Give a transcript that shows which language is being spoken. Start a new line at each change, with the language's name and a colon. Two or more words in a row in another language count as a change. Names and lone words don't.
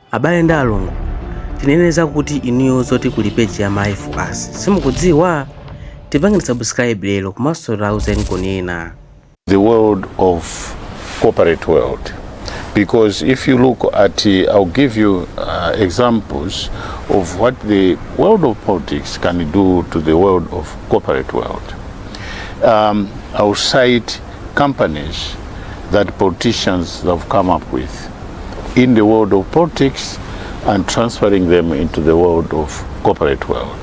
Nyanja: abale ndi alongo tineneza kuti iniyo zoti kuli page ya My For Us simukudziwa tipange subscribe lero komanso tauzen kunena
English: the world of corporate world, because if you look at I'll give you examples of what the world of politics can do to the world of corporate world. I'll cite companies that politicians have come up with in the world of politics and transferring them into the world of corporate world.